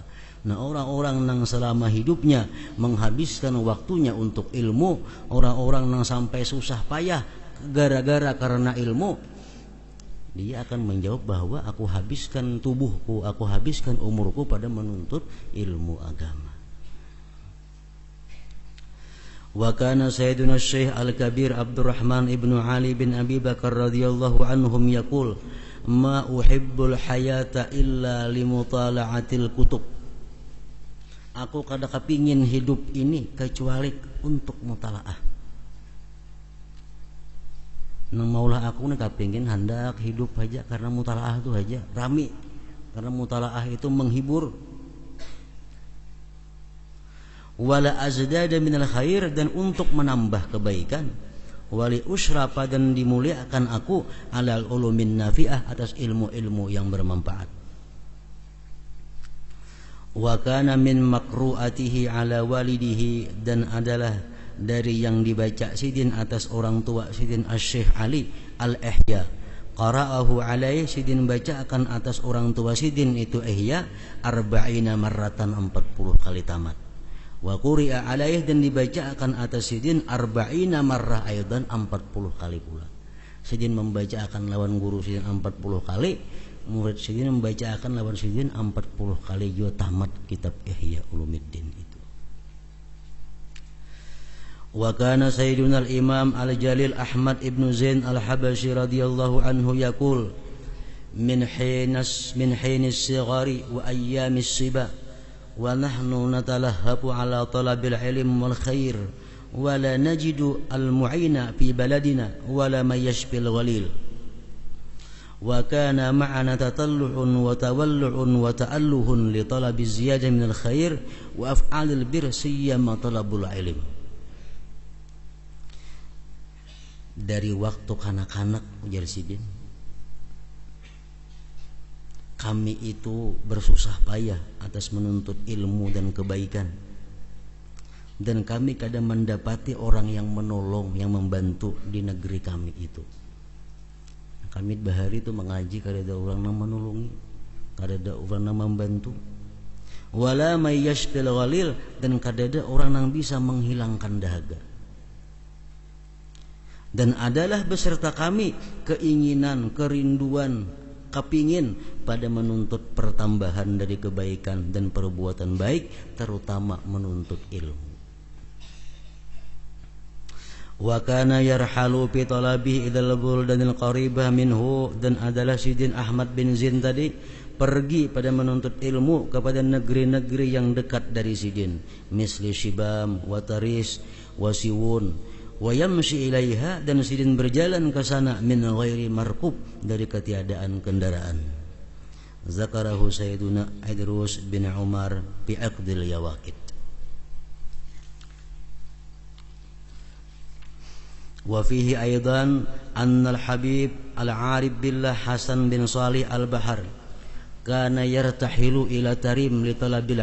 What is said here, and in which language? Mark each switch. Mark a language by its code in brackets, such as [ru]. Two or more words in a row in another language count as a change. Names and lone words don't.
[bjn] Nah, orang-orang yang selama hidupnya menghabiskan waktunya untuk ilmu, orang-orang yang sampai susah payah gara-gara karena ilmu, dia akan menjawab bahwa aku habiskan tubuhku, aku habiskan umurku pada menuntut ilmu agama. [ar] وكان سيدنا الشيخ الكبير عبد الرحمن بن علي بن أبي بكر رضي الله عنهم يقول ما أحب الحياة إلا لمطالعة الكتب. [bjn] Aku kada kepingin hidup ini kecuali untuk mutalaah. Nang maulah aku nih kepingin hendak hidup aja karena mutalaah itu aja rami, karena mutalaah itu menghibur. [ar] ولأزداد من الخير, [bjn] dan untuk menambah kebaikan. [ar] ولأشرف, [bjn] dan dimuliakan aku [ar] على العلوم النافعة, [bjn] atas ilmu-ilmu yang bermanfaat. [ar] وكان من مقروءاته على والده, [bjn] dan adalah dari yang dibaca Sidin atas orang tua Sidin Asy-Syaikh Ali Al-Ihya. [ar] قرأه عليه, [bjn] Sidin baca akan atas orang tua Sidin itu Ihya 40 marratan, 40 kali tamat. [ar] وقرئ عليه, [bjn] dan dibaca akan atas Sidin [ar] 40 مرة أيضا, [bjn] 40 kali pula. Sidin membaca akan lawan guru Sidin 40 kali, murid Sidin membaca akan lawan Sidin 40 kali juga tamat kitab Ihya Ulumuddin itu. [ar] وكان سيدنا الإمام الجليل أحمد بن زين الحبشي رضي الله عنه يقول من حين الصغر وأيام الصبا ونحن نتلهب على طلب العلم والخير ولا نجد المعين في بلدنا ولا من يشفي الغليل وكان معنا تطلع وتولع وتأله لطلب زيادة من الخير وأفعال البر سيما طلب العلم. [bjn] Dari waktu kanak-kanak, ujar Sidin, kami itu bersusah payah atas menuntut ilmu dan kebaikan, dan kami kadang mendapati orang yang menolong, yang membantu di negeri kami itu. Kami bahari itu mengaji, kada ada orang yang menolongi, kada ada orang yang membantu. [ar] ولا من يشفي الغليل, [bjn] dan kada ada orang yang bisa menghilangkan dahaga. Dan adalah beserta kami keinginan, kerinduan, kepingin pada menuntut pertambahan dari kebaikan dan perbuatan baik, terutama menuntut ilmu. [ar] وكان يرحل في طلب إلى البلدان القريبة منه, [bjn] dan adalah Sidin Ahmad bin Zain tadi pergi pada menuntut ilmu kepada negeri-negeri yang dekat dari Sidin, misli Shibam wa Taris wa Siwun [ar] ويمشي إليها, [bjn] dan Sidin berjalan ke sana [ar] من غير مركوب, [bjn] dari ketiadaan kendaraan. [ar] ذكره سيدنا عيدروس بن عمر في عقد اليواقيت. وفيه أيضا أن الحبيب العارف بالله حسن بن صالح البحر كان يرتحل إلى تريم لطلب